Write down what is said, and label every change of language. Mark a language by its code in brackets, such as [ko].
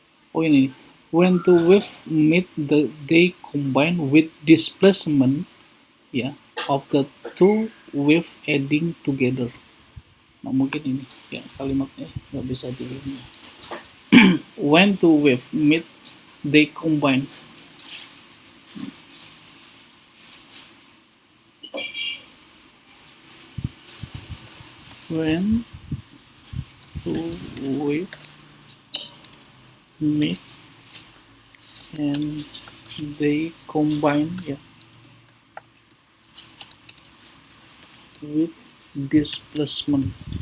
[en] Oh ini, when two wave meet they combine with displacement ya of the two wave adding together. [id] Nah mungkin ini ya kalimatnya nggak bisa di ini. [en] When two wave meet they combine. When two wave meet and they combine ya with displacement.